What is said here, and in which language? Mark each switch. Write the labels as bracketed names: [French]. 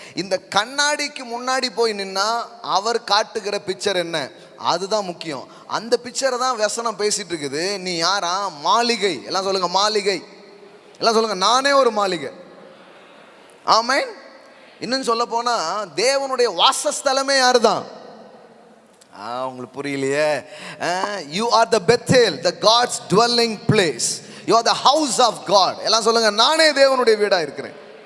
[Tamil] இந்த கண்ணாடிக்கு முன்னாடி போய் நின்னா அவர் காட்டுகிற பிக்சர் என்ன, அதுதான் முக்கியம். அந்த பிக்சரை தான் வசனம் பேசிட்டு இருக்குது. நீ யாரா? மாளிகை. எல்லாம் சொல்லுங்க, மாளிகை. எல்லாம் சொல்லுங்க, நானே ஒரு மாளிகை. ஆமென். இன்னும் சொல்ல போனா தேவனுடைய வாசஸ்தலமே யாரு தான்? உங்களுக்கு புரியலையே? [English] You are the Bethel, the God's dwelling place. You are the house of God. [Tamil] எல்லாம் சொல்லுங்க, நானே தேவனுடைய வீடா இருக்கிறேன்.